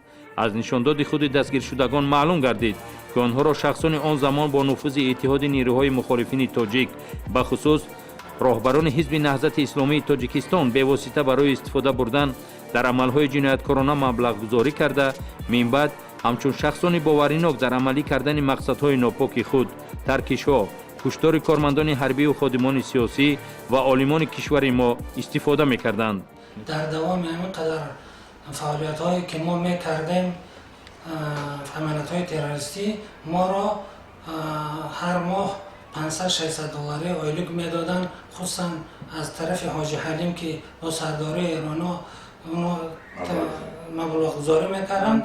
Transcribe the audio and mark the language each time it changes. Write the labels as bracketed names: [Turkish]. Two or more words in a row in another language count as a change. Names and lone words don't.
[Persian] از نشانداد خود دستگیر شدگان معلوم گردید که آنها را شخصان آن زمان با نفوذ اتحاد نیروهای مخالفین تاجیک به خصوص راهبران حزب نهضت اسلامی تاجیکستان به واسطه برای استفاده بردن در عملهای جنایتکارانه مبلغ گذاری کرده، من بعد همچون شخصان باوریناک در عملی کردن مقصدهای ناپاک خود، ترکش‌ها، [Tajik] куштори кормандони ҳарбию ходимони сиёсӣ ва олимони кишвари мо истифода мекарданд. дар давоми ҳамин қадар фаъолиятҳое ки мо мекардем, амалиятҳои террористӣ, моро ҳар моҳ $500-600 ойлик медоданд, хусусан аз тарафи ҳоҷи ҳалим ки бо сардории эроно маблағгузорӣ мекарданд.